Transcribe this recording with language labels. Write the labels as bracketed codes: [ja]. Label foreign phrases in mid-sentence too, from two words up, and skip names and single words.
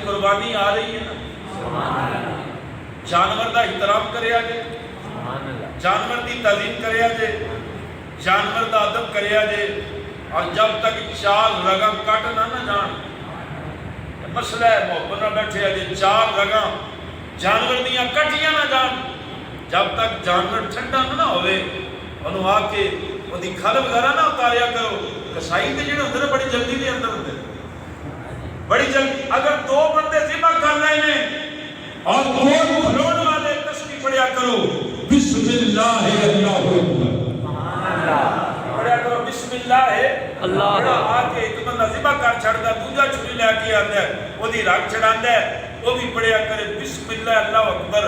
[pa] قربانی آ رہی ہے نا، جانور دا احترام کریا جے، جانور دی تعظیم کریا جے، جانور دا ادب کریا جے، اور جب تک چار رگاں کٹ نہ جان، مسئلہ ہے محبت نہ بیٹھے جے، چار رگاں جانور دیاں کٹیاں نہ جان، جب تک جانور ٹھنڈا نہ ہوئے انہوں آ کے وہ دی کھل وغیرہ نہ اتاریا کرو۔ کسائی دے جڑے اندر بڑی جلدی دے اندر ہوتے بڑی جلدی، اگر دو بندے ذبح کر رہے ہیں اور دو کھلون والے تسبیح پڑھیا کرو [ar] بسم اللہ اللہ اکبر، [pa] پڑھیا کرو [ar] بسم اللہ اللہ، [pa] آ کے ایک بندہ ذبح کر چھڑتا دوجا چھری لے کے آتا ہے وہ دی رگ چڑھاندا ہے، وہ بھی پڑھیا کرے [ar] بسم اللہ اللہ اکبر۔